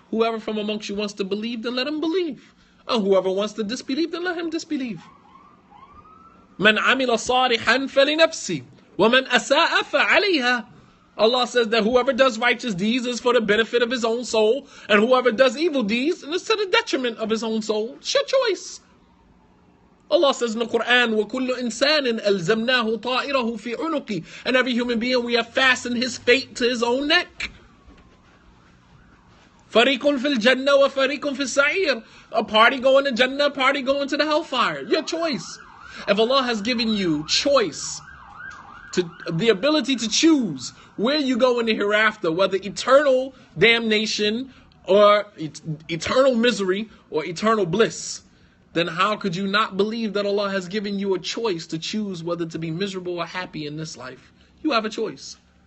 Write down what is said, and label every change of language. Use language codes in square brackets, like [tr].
[en] Whoever from amongst you wants to believe, then let him believe. And whoever wants to disbelieve, then let him disbelieve. [ar] مَنْ عَمِلَ صَالِحًا فَلِنَفْسِهِ وَمَنْ أَسَاءَ فَعَلَيْهَا. [en] Allah says that whoever does righteous deeds is for the benefit of his own soul, and whoever does evil deeds is to the detriment of his own soul. It's your choice. Allah says in the Quran, [ar] وَكُلُّ إِنسَانٍ أَلْزَمْنَاهُ طَائِرَهُ فِي عُنُقِهِ. [en] And every human being, we have fastened his fate to his own neck. [ar] فَرِيقٌ فِي الْجَنَّةِ وَفَرِيقٌ فِي السَّعِيرِ. [en] A party going to Jannah, a party going to the hellfire. Your choice. If Allah has given you choice, the ability to choose where you go in the hereafter, whether eternal damnation or eternal misery or eternal bliss, then how could you not believe that Allah has given you a choice to choose whether to be miserable or happy in this life? You have a choice.